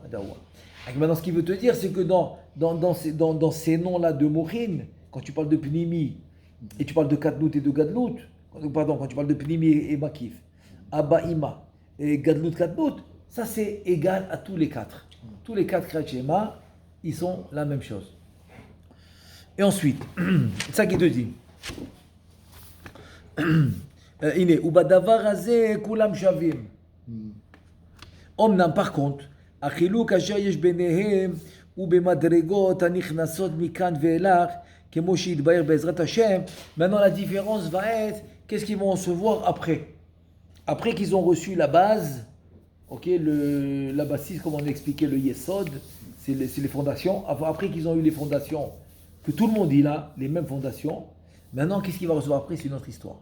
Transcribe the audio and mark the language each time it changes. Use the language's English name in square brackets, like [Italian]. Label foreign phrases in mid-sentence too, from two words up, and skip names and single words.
[French] Maintenant, ce qu'il veut te dire, c'est que dans ces noms-là de Mochin, quand tu parles de Pnimi, et tu parles de Katnout et de Gadlout, quand tu parles de Pnimi et Makif, [Hebrew] אבא אמא [French] et [Hebrew] גדלות קטנות, [French] ça c'est égal à tous les 4. Tous les 4 [Hebrew] קריאת שמע, [French] ils sont la même chose. Et ensuite, c'est ça qu'il te dit. [Hebrew] הנה, ובדבר הזה כולם שוים. Omnam, [French] par contre, [Hebrew] החילוק אשר יש ביניהם ובמדרגות הנכנסות מכאן ואילך כמו שיתבאר בעזרת השם. [French] Maintenant, la différence va être qu'est-ce qu'ils vont recevoir après. Après qu'ils ont reçu la base, la bâtisse, comme on a expliqué, le Yesod, c'est les fondations. Après qu'ils ont eu les fondations, que tout le monde dit là, les mêmes fondations, maintenant, qu'est-ce qu'il va recevoir après? C'est une autre histoire.